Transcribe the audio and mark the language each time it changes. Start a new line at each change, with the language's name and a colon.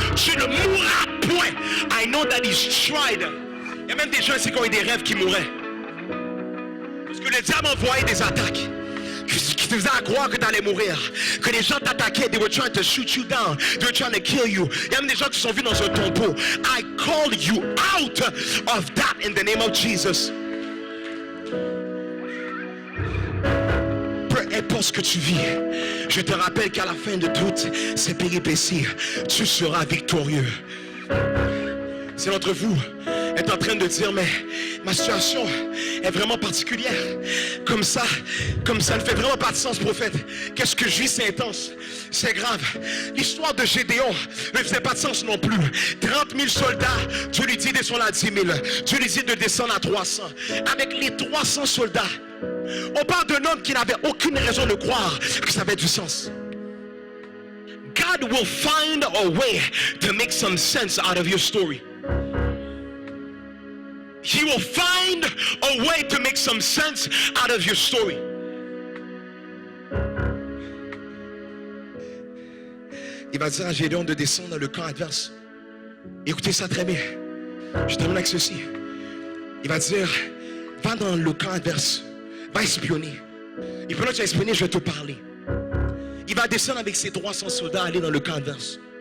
French: Tu ne mourras point.
English: I know that he's tried.
French: Il y a même des gens ici qui ont eu des rêves qui mouraient. Parce que le diable envoyait des attaques qui te faisaient croire que tu allais mourir, que les gens t'attaquaient,
English: they were trying to shoot you down, they were trying to kill you.
French: Il y a même des gens qui sont vus dans un tombeau.
English: I call you out of that in the name of Jesus.
French: Peu importe ce que tu vis, je te rappelle qu'à la fin de toutes ces péripéties, tu seras victorieux. Si l'un d'entre vous est en train de dire, mais ma situation est vraiment particulière, comme ça ne fait vraiment pas de sens, prophète. Qu'est-ce que je vis, c'est intense, c'est grave. L'histoire de Gédéon ne faisait pas de sens non plus. 30 000 soldats, Dieu lui dit de descendre à 10 000, Dieu lui dit de descendre à 300. Avec les 300 soldats, on parle d'un homme qui n'avait aucune raison de croire que ça avait du sens.
English: God will find a way to make some sense out of your story. He will find a way to make some sense out of your story.
French: Il va dire à Gédéon de descendre dans le camp adverse. Écoutez ça très bien. Je termine avec ceci. Il va dire, va dans le camp adverse. Va espionner. Et pendant que tu vas espionner, je vais te parler. Il va descendre avec ses 300 soldats, aller dans le camp adverse.